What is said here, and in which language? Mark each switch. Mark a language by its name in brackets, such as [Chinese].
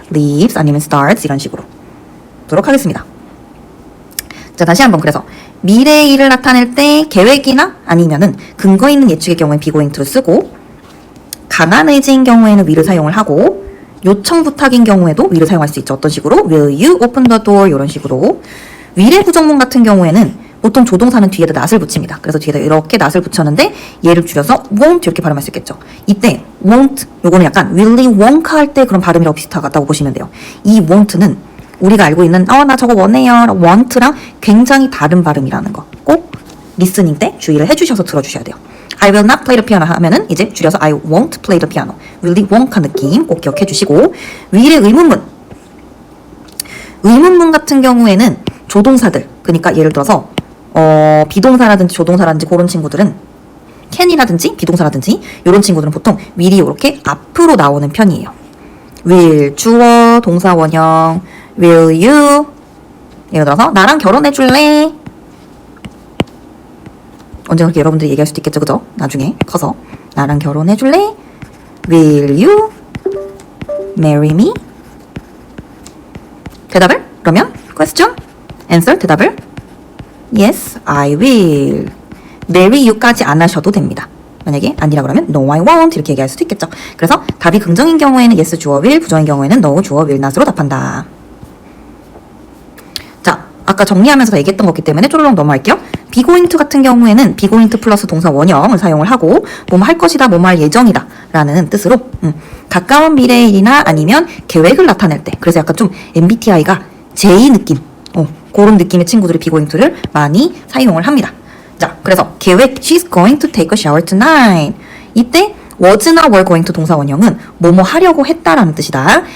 [Korean] leaves 아니면 starts 이런 식으로 보도록 하겠습니다. 자, 다시 한번. 그래서 미래의 일을 나타낼 때 계획이나 아니면은 근거 있는 예측의 경우엔 be going to를 쓰고, 강한 의지인 경우에는 will을 사용을 하고, 요청 부탁인 경우에도 will을 사용할 수 있죠. 어떤 식으로? [English] will you open the door [Korean] 이런 식으로. will의 부정문 같은 경우에는 보통 조동사는 뒤에다 not을 붙입니다. 그래서 뒤에다 이렇게 not을 붙였는데 얘를 줄여서 won't 이렇게 발음할 수 있겠죠. 이때 won't 요거는 약간 willy wonka 할 때 그런 발음이라고 비슷하다고 보시면 돼요. 이 won't는 우리가 알고 있는 나 저거 원해요 want랑 굉장히 다른 발음이라는 거 꼭 리스닝 때 주의를 해주셔서 들어주셔야 돼요. [English] I will not play the piano [Korean] 하면은 이제 줄여서 [English] I won't play the piano. [Korean] willy wonka 느낌 꼭 기억해 주시고, will의 의문문. 의문문 같은 경우에는 조동사들, 그러니까 예를 들어서 비동사라든지 조동사라든지 그런 친구들은 can이라든지 비동사라든지 이런 친구들은 보통 will이 이렇게 앞으로 나오는 편이에요. will 주어 동사 원형, will you 예를 들어서 나랑 결혼해 줄래? 언젠가 그렇게 여러분들이 얘기할 수도 있겠죠, 그죠? 나중에 커서 나랑 결혼해 줄래? [English] will you marry me? [Korean] 대답을 그러면 [English] question, answer 대답을 yes, I will. [Korean] marry you까지 안 하셔도 됩니다. 만약에 아니라 그러면 [English] no, I won't [Korean] 이렇게 얘기할 수도 있겠죠. 그래서 답이 긍정인 경우에는 yes 주어 will, 부정인 경우에는 no 주어 will not으로 답한다. 자, 아까 정리하면서 얘기했던 거기 때문에 쪼르륵 넘어갈게요. be going to 같은 경우에는 be going to 플러스 동사 원형을 사용을 하고 뭐뭐 할 것이다, 뭐뭐 할 예정이다 라는 뜻으로 가까운 미래의 일이나 아니면 계획을 나타낼 때, 그래서 약간 좀 MBTI가 J 느낌 그런 느낌의 친구들이 be going to를 많이 사용을 합니다. 자, 그래서 계획 [English] she's going to take a shower tonight. [Korean] 이때 was나 were going to 동사 원형은 뭐뭐 하려고 했다라는 뜻이다.